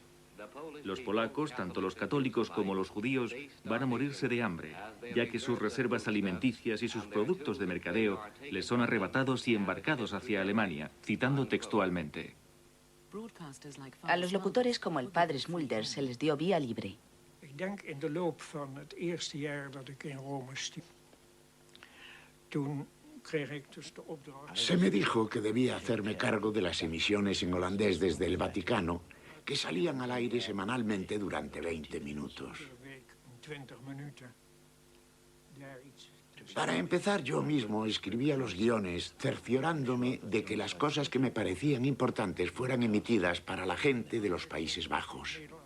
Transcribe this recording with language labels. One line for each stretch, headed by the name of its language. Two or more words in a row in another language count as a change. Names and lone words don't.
Spanish: Los polacos, tanto los católicos como los judíos, van a morirse de hambre, ya que sus reservas alimenticias y sus productos de mercadeo les son arrebatados y embarcados hacia Alemania, citando textualmente. A los locutores como el padre Smulder se les dio vía libre.
Dutch: Ik denk in de loop van het eerste jaar dat ik in Rome stiep, toen kreeg ik dus de opdracht.
Spanish: Se me dijo que debía hacerme cargo de las emisiones en holandés desde el Vaticano, que salían al aire semanalmente durante 20 minutos. Para empezar, yo mismo escribía los guiones, cerciorándome de que las cosas que me parecían importantes fueran emitidas para la gente de los Países Bajos.